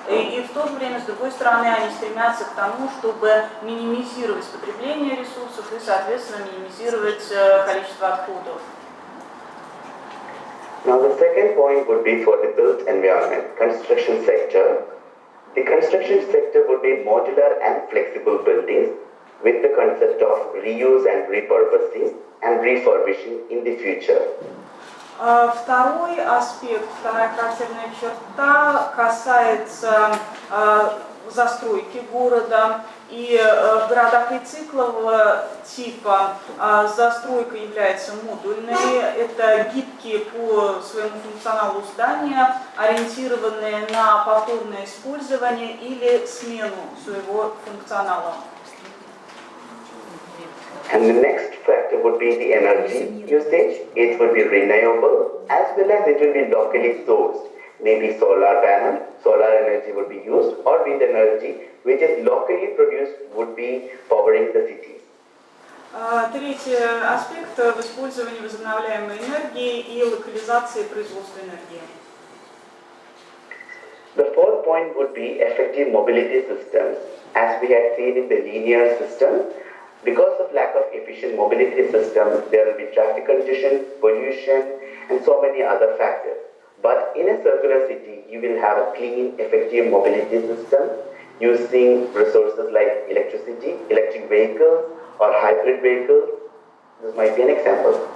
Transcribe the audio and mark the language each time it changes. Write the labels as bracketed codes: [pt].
[ru] И в то же время, с другой стороны, они стремятся к тому, чтобы минимизировать потребление ресурсов и, соответственно, минимизировать количество отходов. [en] Now the second point would be for the built environment, construction sector. The construction sector would be modular and flexible buildings with the concept of reuse and repurposing and refurbishing in the future. [ru] Второй аспект, вторая характерная черта касается застройки города. И в городах рециклового типа застройка является модульной. Это гибкие по своему функционалу здания, ориентированные на повторное использование или смену своего функционала. [en] And the next factor would be the energy usage. It would be renewable as well as it will be locally sourced. Maybe solar panel, solar energy would be used, or wind energy, which is locally produced, would be powering the cities. [ru] Третий аспект в использовании возобновляемой энергии и локализации производства энергии. [en] The fourth point would be effective mobility systems. As we had seen in the linear system, because of lack of efficient mobility systems, there will be traffic congestion, pollution, and so many other factors. But in a circular city, you will have a clean, effective mobility system using resources like electricity, electric vehicles, or hybrid vehicles. This might be an example.